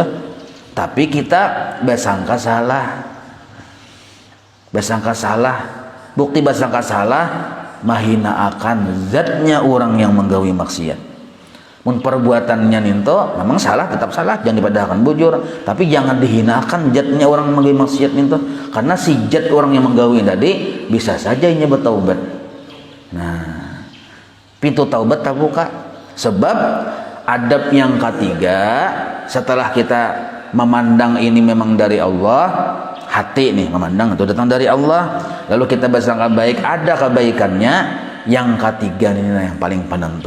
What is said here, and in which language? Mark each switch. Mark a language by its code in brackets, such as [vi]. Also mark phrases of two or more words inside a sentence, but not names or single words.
[id] Tapi kita bersangka salah. [bjn] Bukti bersangka salah, mahina akan zatnya orang yang menggawi maksiat. Mun perbuatannya ninto memang salah, tetap salah, jangan dipadahkan bujur, tapi jangan dihinakan zatnya orang menggawi maksiat ninto, [id] karena si zat orang yang menggawi tadi bisa saja ini bertaubat. Nah, pintu taubat terbuka. Sebab adab yang ketiga, setelah kita memandang ini memang dari Allah, hati nih memandang itu datang dari Allah, lalu kita bersangka baik ada kebaikannya, yang ketiga ini yang paling penentu.